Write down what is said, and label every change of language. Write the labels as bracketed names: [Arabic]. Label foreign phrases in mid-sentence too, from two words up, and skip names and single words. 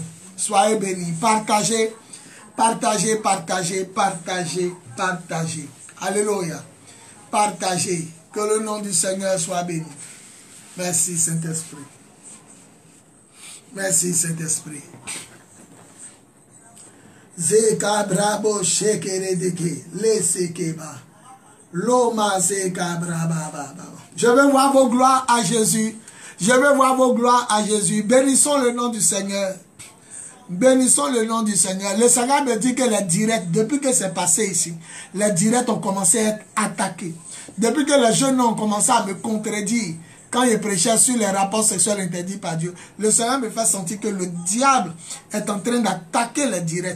[French] Soyez bénis. Partagez, partagez, partagez, partagez, partagez. Alléluia. Partagez. Que le nom du Seigneur soit béni. Merci Saint-Esprit. Merci Saint-Esprit. Zeka brabo shekere deke lesekeba loma zeka braba. Je veux voir vos gloires à Jésus. Je veux voir vos gloires à Jésus. Bénissons le nom du Seigneur. Bénissons le nom du Seigneur. Le Seigneur me dit que les directs, depuis que c'est passé ici, les directs ont commencé à être attaqués. Depuis que les jeunes ont commencé à me contredire, quand je prêchais sur les rapports sexuels interdits par Dieu, le Seigneur me fait sentir que le diable est en train d'attaquer les directs.